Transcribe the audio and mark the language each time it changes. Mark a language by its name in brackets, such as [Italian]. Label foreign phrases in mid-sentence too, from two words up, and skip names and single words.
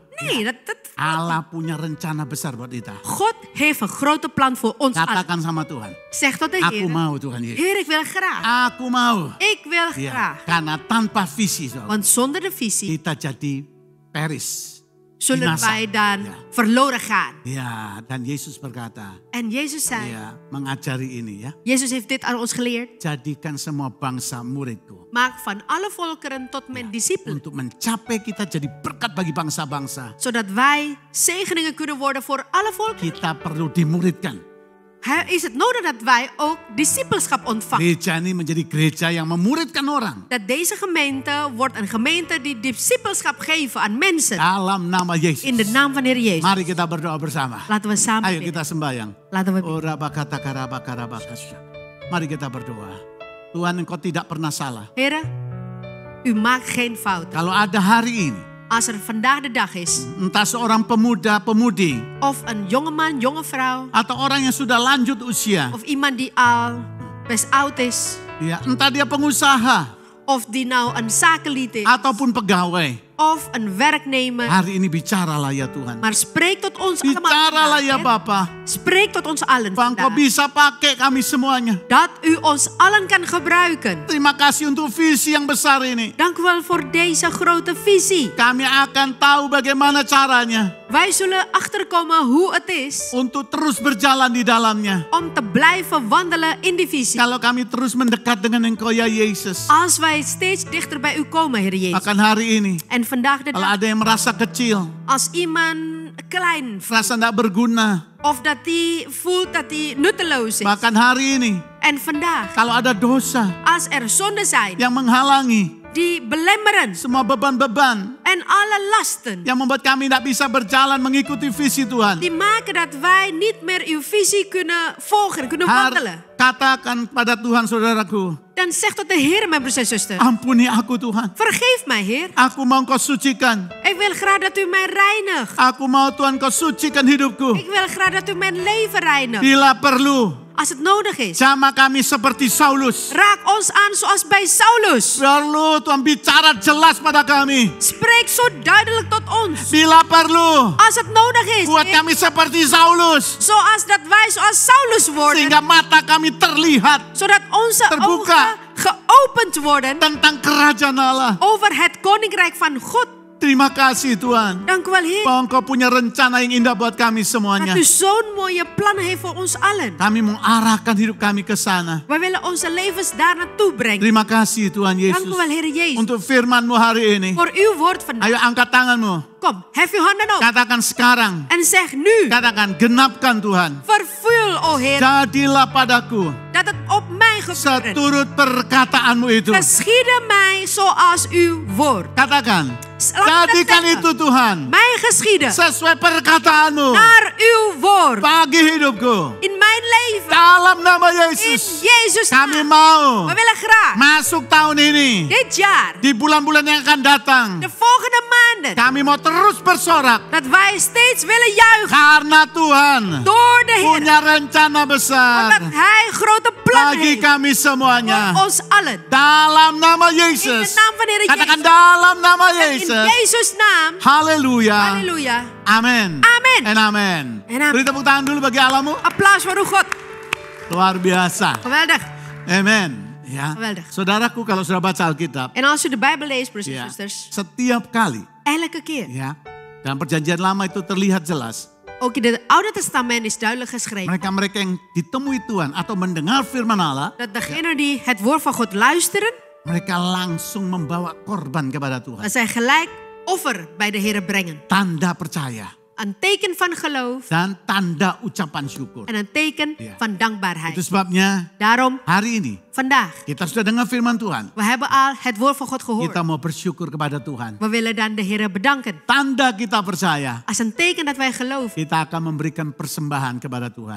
[Dutch] Nee, [Indonesian] Allah punya rencana besar buat kita. [Dutch] God heeft een grote plan voor ons allen. [Indonesian] Katakan sama Tuhan. [Dutch] Zeg tot de [Indonesian] Aku [Dutch] Heer. [Indonesian] mau Tuhan Yesus. [Dutch] Heer, ik wil graag. [Indonesian] Aku mau. [Dutch] Ik wil [Indonesian] Ya, [Dutch] graag. [Indonesian] karena tanpa visi saudara, [Dutch] Want zonder de visie [Indonesian] kita jadi peris. [Dutch] zullen binasa. wij dan Ja. verloren gaan. [Indonesian] Ya, dan Yesus berkata, [Dutch] En Jezus zei, [Indonesian] ya, mengajari ini ya. [Dutch] Jezus heeft dit aan ons geleerd. [Indonesian] Jadikan semua bangsa muridku. [Dutch] Maak van alle volkeren tot mijn discipelen. [Indonesian] Untuk mencapai kita jadi berkat bagi bangsa-bangsa. [Dutch] Zodat wij zegeningen kunnen worden voor alle volkeren. [Indonesian] Kita perlu dimuridkan. [Dutch] Is het nodig dat wij ook discipelschap ontvangen. [Indonesian] Gereja ini menjadi gereja yang memuridkan orang. [Dutch] Dat deze gemeente wordt een gemeente die discipelschap geven aan mensen. [Indonesian] Dalam nama Yesus. [Dutch] In de naam van Heer Jezus. [Indonesian] Mari kita berdoa bersama. [Dutch] Laten we samen [Indonesian] Ayo [Dutch] bidden. [Indonesian] kita sembahyang. [Dutch] Laten we bidden. Ora bakata karaba karabakasya. [Indonesian] Mari kita berdoa. Tuhan, Engkau tidak pernah salah. [Dutch] Heren, u maakt geen fouten. [Indonesian] Kalau ada hari ini, [Dutch] Als er vandaag de dag is, [Indonesian] entah seorang pemuda, pemudi, [Dutch] of een jongeman, jonge vrouw, [Indonesian] atau orang yang sudah lanjut usia, [Dutch] of iemand die al best oud is, [Indonesian] ya, entah dia pengusaha [Dutch] of die nou een zakenlied is, [Indonesian] ataupun pegawai, [Dutch] of een werknemer. [Indonesian] hari ini bicaralah ya Tuhan. [Dutch] Maar spreek tot ons allemaal. [Indonesian] Bicaralah [Dutch] vandaag, [Indonesian] ya [Dutch] Heer. [Indonesian] Bapa. [Dutch] Spreek tot ons allen [Indonesian] Bang, Engkau [Dutch] vandaag. [Indonesian] bisa pakai kami semuanya. [Dutch] Dat u ons allen kan gebruiken. [Indonesian] Terima kasih untuk visi yang besar ini. [Dutch] Dank u wel voor deze grote visie. [Indonesian] Kami akan tahu bagaimana caranya [Dutch] Wij zullen achterkomen hoe het is [Indonesian] untuk terus berjalan di dalamnya. [Dutch] om te blijven wandelen in die visie. [Indonesian] Kalau kami terus mendekat dengan Engkau ya Yesus. [Dutch] Als wij steeds dichter bij u komen, Heer Jezus. [Indonesian] Akan hari ini, [Dutch] En vandaag de [Indonesian] kalau [Dutch] dag, [Indonesian] ada yang merasa kecil, [Dutch] als iemand klein [Indonesian] merasa tidak berguna, [Dutch] of dat hij voelt dat hij nutteloos is. [Indonesian] bahkan hari ini, [Dutch] En vandaag, [Indonesian] kalau ada dosa [Dutch] als er zonden zijn [Indonesian] yang menghalangi [Dutch] die belemmeren [Indonesian] semua beban-beban [Dutch] en alle lasten [Indonesian] yang membuat kami tidak bisa berjalan mengikuti visi Tuhan. [Dutch] die maken dat wij niet meer uw visie kunnen volgen, kunnen wandelen. [Indonesian] Katakan pada Tuhan saudaraku, [Dutch] Dan zegt tot de Heer, mijn broers en zusters, [Indonesian] ampuni aku Tuhan. [Dutch] vergeef mij, Heer. [Indonesian] Aku mau Engkau sucikan. [Dutch] Ik wil graag dat u mij reinigt. [Indonesian] Aku mau Tuhan Kau sucikan hidupku. [Dutch] Ik wil graag dat u mijn leven reinigt. [Indonesian] Bila perlu, [Dutch] Als het nodig is. [Indonesian] sama kami seperti Saulus. [Dutch] Raak ons aan zoals bij Saulus. [Indonesian] Perlu Tuhan bicara jelas pada kami. [Dutch] Spreek zo duidelijk tot ons. [Indonesian] Bila perlu, [Dutch] Als het nodig is. [Indonesian] buat [Dutch] Heer. [Indonesian] kami seperti Saulus. [Dutch] Zoals dat wij zoals Saulus worden. [Indonesian] Sehingga mata kami terlihat [Dutch] Zodat onze [Indonesian] Terbuka. [Dutch] ogen geopend worden [Indonesian] tentang kerajaan Allah. [Dutch] over het koninkrijk van God. [Indonesian] Terima kasih Tuhan. [Dutch] Dank u wel, Heer. [Indonesian] Bahwa Engkau punya rencana yang indah buat kami semuanya. [Dutch] Dat u zo'n mooie plannen heeft voor ons allen. [Indonesian] Kami mengarahkan hidup kami ke sana. [Dutch] Wij willen onze levens daar naartoe brengen. [Indonesian] Terima kasih Tuhan [Dutch] Dank u [Indonesian] Yesus. [Dutch] wel, Heer Jezus. [Indonesian] Untuk firman-Mu hari ini. [Dutch] Voor uw woord vandaag. [Indonesian] Ayo angkat tanganmu. [Dutch] Kom, hef uw handen op. [Indonesian] Katakan sekarang. [Dutch] En zeg nu. [Indonesian] Katakan genapkan Tuhan. [Dutch] Vervul, o Heer. [Indonesian] Jadilah padaku [Dutch] Dat het op mij gebeurt. [Indonesian] seturut perkataanmu itu. [Dutch] Geschieden mij zoals uw woord. [Indonesian] Katakan. [Dutch] Laten we dat [Indonesian] Jadikan [Dutch] zeggen. [Indonesian] itu Tuhan. [Dutch] Mij geschieden. [Indonesian] Sesuai perkataanmu. [Dutch] Naar uw woord. [Indonesian] Bagi hidupku. [Dutch] In mijn leven. [Indonesian] Dalam nama [Dutch] In [Indonesian] Yesus. [Dutch] Jezus [Indonesian] Kami [Dutch] naam. [Indonesian] mau [Dutch] We willen graag. [Indonesian] masuk tahun ini. [Dutch] Dit jaar. [Indonesian] Di bulan-bulan yang akan datang. [Dutch] De volgende maanden. [Indonesian] Kami mau terus bersorak. [Dutch] Dat wij steeds willen juichen. [Indonesian] Karena Tuhan [Dutch] Door de Heer. [Indonesian] punya rencana besar. [Dutch] Omdat Hij grote plannen [Indonesian] Bagi [Dutch] heeft. [Indonesian] kami semuanya. [Dutch] Voor ons allen. [Indonesian] Dalam nama [Dutch] In de [Indonesian] Yesus. [Dutch] naam van de Heer [Indonesian] Katakan [Dutch] Jezus. [Indonesian] dalam nama [Dutch] En in [Indonesian] Yesus. [Dutch] Jezus' naam. [Indonesian] Haleluya. [Dutch] Halleluja. [Indonesian] Amin. Amin. [Dutch] En amen. En amen. [Indonesian] Beri tepuk tangan dulu bagi Allahmu. [Dutch] Applaus voor uw God. [Indonesian] Luar biasa. [Dutch] Geweldig. [Indonesian] Amen. Ya. [Dutch] Geweldig. [Indonesian] Saudaraku kalau sudah baca Alkitab. [Dutch] En als u de Bijbel leest, broers en [Indonesian] Ya, [Dutch] zusters. [Indonesian] setiap kali. [Dutch] Elke keer. [Indonesian] Ya. Dalam perjanjian lama itu terlihat jelas. [Dutch] Ook in het Oude Testament is duidelijk geschreven. [Indonesian] Mereka-mereka yang ditemui Tuhan atau mendengar firman Allah. [Dutch] Dat degenen die het woord van God luisteren. [Indonesian] Mereka langsung membawa korban kepada Tuhan. [Dutch] Dat zij gelijk offer bij de Heer brengen. [Indonesian] Tanda percaya. [Dutch] Een teken van geloof. [Indonesian] Dan tanda ucapan syukur. [Dutch] En een teken Ja. van dankbaarheid. [Indonesian] Itu sebabnya [Dutch] Daarom, [Indonesian] hari ini [Dutch] vandaag. [Indonesian] kita sudah dengar firman Tuhan. [Dutch] We hebben al het woord van God gehoord. [Indonesian] Kita mau bersyukur kepada Tuhan. [Dutch] We willen dan de Heer bedanken. [Indonesian] Tanda kita percaya. [Dutch] Als een teken dat wij geloven. [Indonesian] Kita akan memberikan persembahan kepada Tuhan.